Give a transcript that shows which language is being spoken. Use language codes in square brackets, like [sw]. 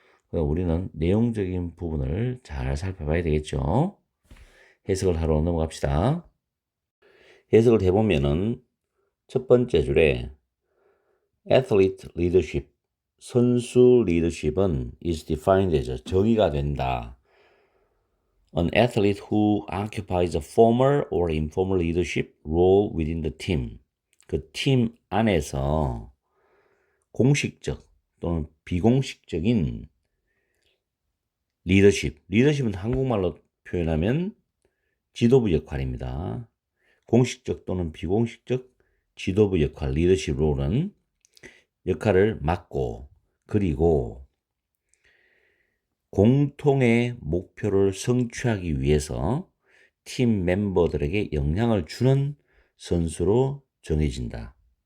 [ko] 우리는 내용적인 부분을 잘 살펴봐야 되겠죠. 해석을 하러 넘어갑시다. 해석을 해보면은 첫 번째 줄에 [en] athlete leadership, [ko] 선수 리더십은 [en] is defined as, [ko] 정의가 된다. [en] An athlete who occupies a formal or informal leadership role within the team. [ko] 그 팀 안에서 공식적 또는 비공식적인 리더십은 한국말로 표현하면 지도부 역할입니다. 공식적 또는 비공식적 지도부 역할, 리더십 롤은 역할을 맡고, 그리고 공통의 목표를 성취하기 위해서 팀 멤버들에게 영향을 주는 선수로 정해진다.